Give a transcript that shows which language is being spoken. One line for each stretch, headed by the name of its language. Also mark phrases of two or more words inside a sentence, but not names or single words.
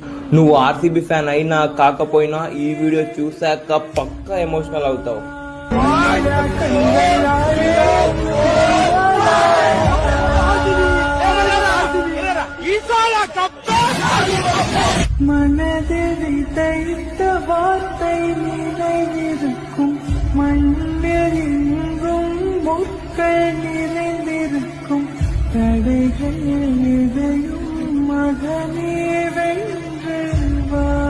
Telugu: నువ్వు ఆర్సీబీ ఫ్యాన్ అయినా కాకపోయినా ఈ వీడియో చూసాక పక్కా ఎమోషనల్ అవుతావు.
Tamil: மனதில் தைத்த வார்த்தை நினைவிருக்கும், மண்ணில் எங்கும் முட்கள் நிறைந்திருக்கும், தடைகள் எதையும் மகனே வென்று வா,